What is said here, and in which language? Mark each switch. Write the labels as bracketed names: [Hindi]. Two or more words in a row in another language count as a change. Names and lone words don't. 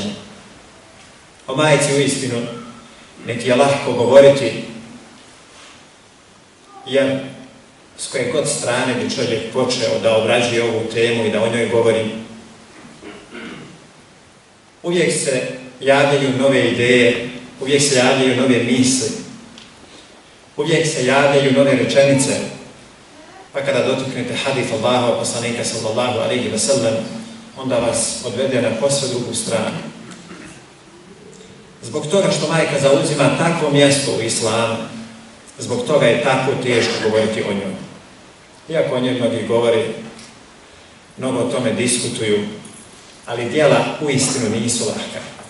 [Bosnian] O majici uistinu niti je lahko govoriti, jer s koje god strane bi čovjek počeo da obrađuje ovu temu i da o njoj govori, uvijek se javljaju nove ideje, uvijek se javljaju nove misli, uvijek se javljaju nove rečenice, pa kada dotaknete hadith Allahova poslanika [Arabic] صلى الله عليه وسلم, [Bosnian] onda vas odvede na posve drugu stranu. Zbog toga što majka zauzima takvo mjesto u islamu, zbog toga je tako teško govoriti o njoj. Iako o njoj mnogi govori, mnogo o tome diskutuju, ali djela uistinu nisu lahka.